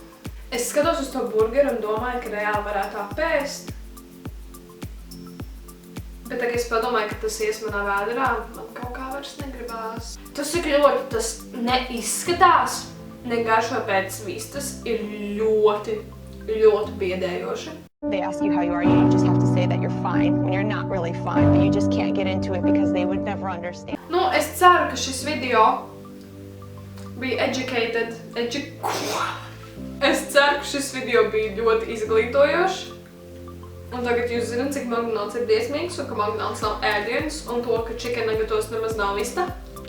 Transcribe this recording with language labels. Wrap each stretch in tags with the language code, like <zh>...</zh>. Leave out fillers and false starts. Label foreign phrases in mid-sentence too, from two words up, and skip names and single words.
<lv>Es skatos uz to burgeru un domāju, ka reāli varētu apēst. Bet tagad es padomāju, ka tas ies manā vēderā, man kaut kā vairs negribās. Tas ir ļoti, tas neizskatās, negaršo pēc vistas, ir ļoti biedējoši.</lv> <en>They ask you how you are, you just have to say that you're fine when you're not really fine, but you just can't get into it because they would never understand.</en> <lv>Es ceru, ka šis video bija Es ceru, ka šis video bija ļoti izglītojošs. Un tagad jūs zināt, cik McDonald's ir briesmīgs un ka McDonald's nav ēdiens un to, ka</lv> <en>chicken nuggetos</en> <lv>nemaz nav vista.</lv>